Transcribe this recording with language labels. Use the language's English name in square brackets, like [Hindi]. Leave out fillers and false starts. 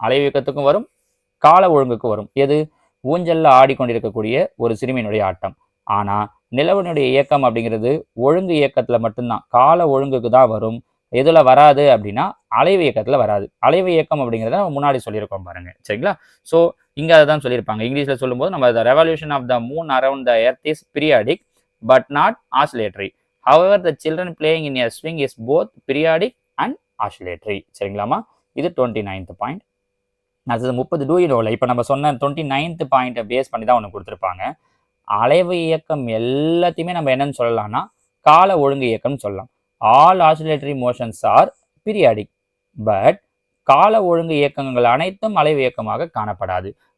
[Tamil] அலைவு இயக்கத்துக்கும் வரும், கால ஒழுங்குக்கு வரும். எது? ஊஞ்சல்ல ஆடிக்கொண்டிருக்கக்கூடிய ஒரு சிறுமியினுடைய ஆட்டம். ஆனா நிலவனுடைய இயக்கம் அப்படிங்கிறது ஒழுங்கு இயக்கத்துல மட்டும்தான், கால ஒழுங்குக்கு தான் வரும். எதுல வராது அப்படின்னா அலைவு இயக்கத்துல வராது. அலைவு இயக்கம் அப்படிங்கிறத நம்ம முன்னாடி சொல்லியிருக்கோம் பாருங்க. சரிங்களா? ஸோ இங்க அதான் சொல்லியிருப்பாங்க. இங்கிலீஷ்ல சொல்லும்போது நம்ம [English] the revolution of the moon around the earth is periodic but not oscillatory. However, the children playing in a swing is both periodic and oscillatory. [Tamil] சரிங்களாமா? இது 29th பாயிண்ட். அது 30 டூ யூ நோல இப்போ நம்ம சொன்ன 29th பாயிண்ட்டை பேஸ் பண்ணி தான் ஒன்று கொடுத்துருப்பாங்க. அலைவு இயக்கம் எல்லாத்தையுமே நம்ம என்னன்னு சொல்லலாம்னா கால ஒழுங்கு இயக்கம்னு சொல்லலாம். [English] all oscillatory motions are periodic but [Tamil] கால ஒழுங்கு இயக்கங்கள் அனைத்தும் அலைவு இயக்கமாக காணப்படாது.